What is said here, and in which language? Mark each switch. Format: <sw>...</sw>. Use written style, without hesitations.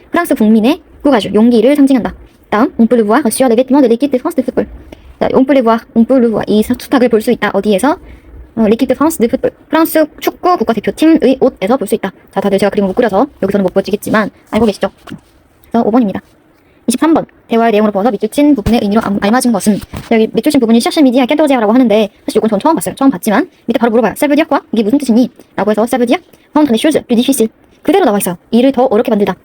<ko>프랑스 국민의 courage, 용기를 상징한다.</ko> <fr>다음, on peut le voir sur les vêtements de l'équipe de France de football.</fr> <ko>자,</ko> <fr>on peut le voir.</fr> <ko>이 수탉을 볼 수 있다. 어디에서?</ko> <fr>l'équipe de France de football.</fr> <ko>프랑스 축구 국가대표팀의 옷에서 볼 수 있다. 자, 다들 제가 그림을 못 그려서 여기서는 못 보여지겠지만 알고 계시죠? 그래서 5번입니다. 23번. 대화의 내용으로 보아서 밑줄친 부분의 의미로 알맞은 것은 여기 밑줄친 부분이</ko> <fr>cherche midi à 14h</fr> <ko>라고 하는데 사실 이건 전 처음 봤어요. 처음 봤지만 밑에 바로 물어봐요.</ko> <fr>ça veut dire quoi?</fr> <ko>이게 무슨 뜻이니? 라고 해서</ko> <fr>ça veut dire rendre les choses plus difficiles.</fr> <ko>그대로 나와 있어요. 일을 더 어렵게 만들다.</ko>